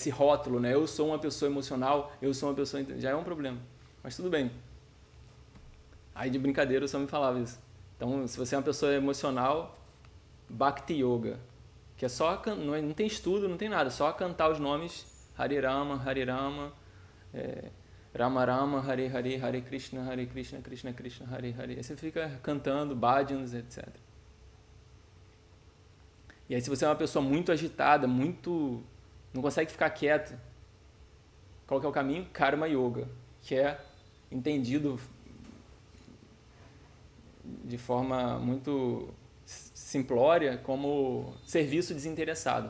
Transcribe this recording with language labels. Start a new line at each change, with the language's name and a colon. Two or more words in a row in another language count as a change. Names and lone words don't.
Portuguese: Esse rótulo, né? Eu sou uma pessoa emocional, eu sou uma pessoa... Já é um problema. Mas tudo bem. Aí de brincadeira o Swami falava isso. Então, se você é uma pessoa emocional, Bhakti Yoga. Que é só... Não tem estudo, não tem nada. Só cantar os nomes Hare Rama, Rama Rama, Hare Hare, Hare Krishna, Krishna Krishna, Hare Hare. Aí você fica cantando bhajans, etc. E aí se você é uma pessoa muito agitada, não consegue ficar quieto, qual que é o caminho? Karma Yoga, que é entendido de forma muito simplória como serviço desinteressado.